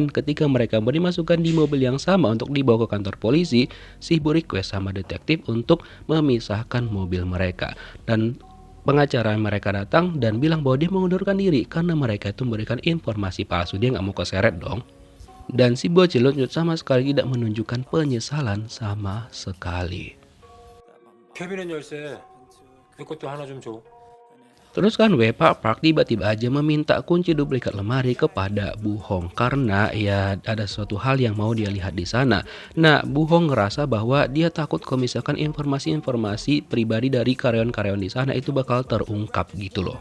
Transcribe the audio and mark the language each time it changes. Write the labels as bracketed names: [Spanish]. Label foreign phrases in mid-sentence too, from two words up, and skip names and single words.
[Indonesian] Ketika mereka dimasukkan di mobil yang sama untuk dibawa ke kantor polisi, si ibu request sama detektif untuk memisahkan mobil mereka. Dan pengacara mereka datang dan bilang bahwa dia mengundurkan diri karena mereka itu memberikan informasi palsu. Dia nggak mau keseret dong. Dan si bocil Lochnut sama sekali tidak menunjukkan penyesalan sama sekali. [Korean] 캐비넷 열쇠 내 것도 하나 좀 줘. [Indonesian] Terus kan Pak Park tiba-tiba aja meminta kunci duplikat lemari kepada Bu-hong karena ya ada suatu hal yang mau dia lihat di sana. Nah, Bu-hong ngerasa bahwa dia takut kalau misalkan informasi-informasi pribadi dari karyawan-karyawan di sana itu bakal terungkap gitu loh.